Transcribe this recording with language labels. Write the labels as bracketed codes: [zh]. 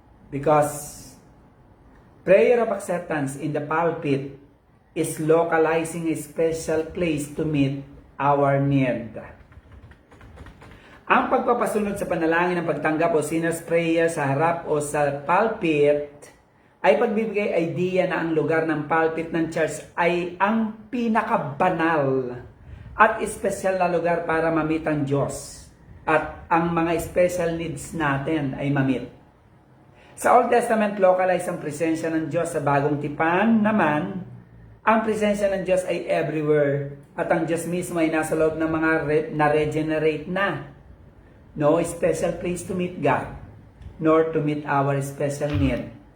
[en] Because prayer of acceptance in the pulpit is localizing a special place to meet our need. [tl] Ang pagpapasunod sa panalangin ng pagtanggap o sinner's prayer sa harap o sa pulpit ay pagbibigay idea na ang lugar ng pulpit ng church ay ang pinakabanal at espesyal na lugar para mamit ang Diyos at ang mga special needs natin ay mamit. Sa Old Testament, localize ang presensya ng Diyos. Sa Bagong Tipan naman, ang presensya ng Diyos ay everywhere at ang Diyos mismo ay nasa loob ng mga na-regenerate na. [en] No special place to meet God, nor to meet our special need.